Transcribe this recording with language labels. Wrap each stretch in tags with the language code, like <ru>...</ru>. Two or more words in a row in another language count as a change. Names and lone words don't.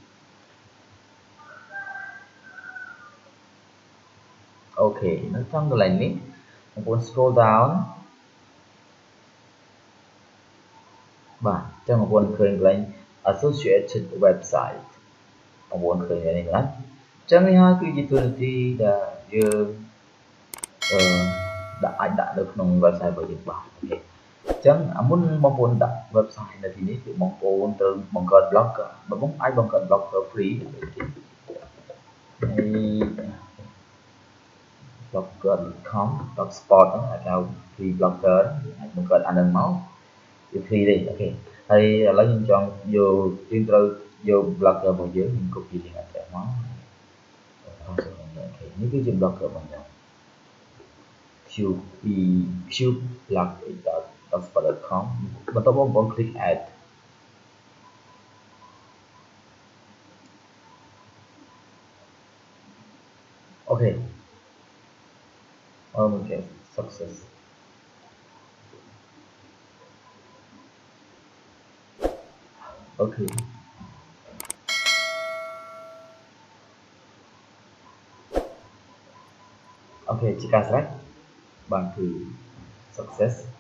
<km>អូខេនៅtrongកន្លែងនេះបងប្អូន</km> <en>scroll down</en> <km>បាទអញ្ចឹងបងប្អូនឃើញកន្លែង</km> <en>associated website</en> <km>បងប្អូនឃើញនេះណាអញ្ចឹងនេះហើយគឺជាទូនាទីដែលយើង អាចដាក់នៅក្នុង website របស់យើងបាទអូខេអញ្ចឹងមុនបងប្អូនដាក់ website នៅទីនេះគឺបងប្អូនត្រូវបង្កើត blogger បើបងអាចបង្កើត blogger free ដូចនេះហើយ blogger.com.spot ហ្នឹងហៅ</km> <en>free blogger</en> <km>អាចបង្កើតអានឹងមកវា free ទេអូខេហើយឥឡូវយើងចង់យកយើងត្រូវយក blogger របស់យើង</km> <en>copy link address</en> <km>មកអូខេនេះគឺជា blogger របស់យើង cube.blog.spot.com បន្ទាប់មកបងប្អូន</km> <en>click add</en> <km>អូខេ អូខេ success អូខេអូខេជាការស្រេចបានគឺ success</km>